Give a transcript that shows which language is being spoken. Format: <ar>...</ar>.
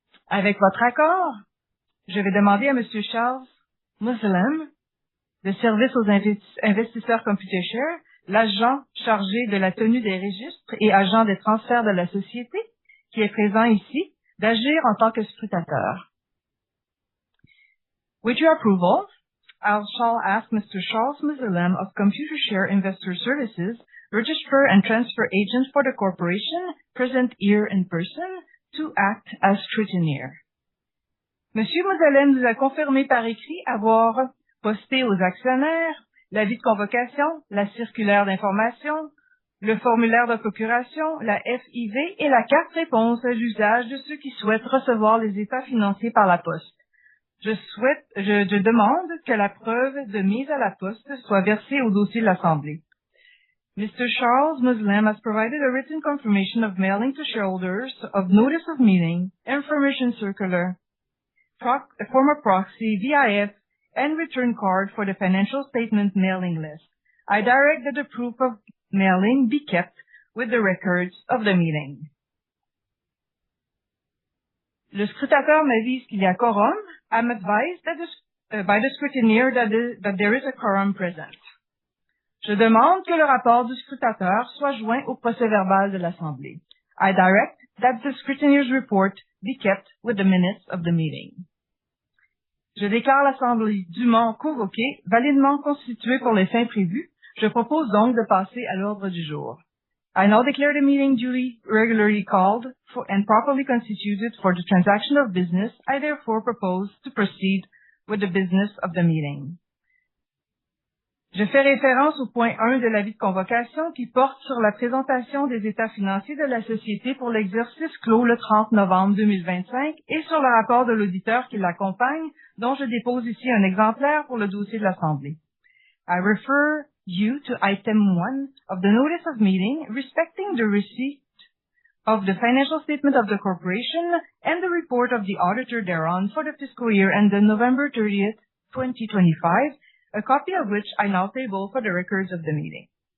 <fr>Avec votre accord, je vais demander à M. Charles Muslim, de service aux investisseurs Computershare, l'agent chargé de la tenue des registres et agent des transferts de la société, qui est présent ici, d'agir en tant que scrutateur.</fr> <en>With your approval, I shall ask Mr. Charles Muslim of Computershare Investor Services, Registrar and Transfer Agent for the corporation, present here in person, to act as scrutineer.</en> <fr>Monsieur Muslim nous a confirmé par écrit avoir posté aux actionnaires l'avis de convocation, la circulaire d'information, le formulaire de procuration, la FIV et la carte réponse à l'usage de ceux qui souhaitent recevoir les états financiers par la poste. Je demande que la preuve de mise à la poste soit versée au dossier de l'Assemblée.</fr> <en>Mr. Charles Muslim has provided a written confirmation of mailing to shareholders of notice of meeting, information circular, former proxy, VIF, and return card for the financial statement mailing list. I direct that the proof of mailing be kept with the records of the meeting.</en> <fr>Le scrutateur m'avise qu'il y a quorum.</fr> <en>I'm advised by the scrutineer that there is a quorum present.</en> <fr>Je demande que le rapport du scrutateur soit joint au procès-verbal de l'Assemblée.</fr> <en>I direct that the scrutineer's report be kept with the minutes of the meeting.</en> <fr>Je déclare l'Assemblée dûment convoquée, validement constituée pour les fins prévues. Je propose donc de passer à l'ordre du jour.</fr> <en>I now declare the meeting duly, regularly called and properly constituted for the transaction of business. I therefore propose to proceed with the business of the meeting.</en> <fr>Je fais référence au point 1 de l'avis de convocation qui porte sur la présentation des états financiers de la société pour l'exercice clos le 30 novembre 2025 et sur le rapport de l'auditeur qui l'accompagne, dont je dépose ici un exemplaire pour le dossier de l'Assemblée.</fr> <en>I refer you to item 1 of the notice of meeting respecting the receipt of the financial statement of the corporation and the report of the auditor thereon for the fiscal year ended November 30th, 2025, a copy of which I now table for the records of the meeting.</en>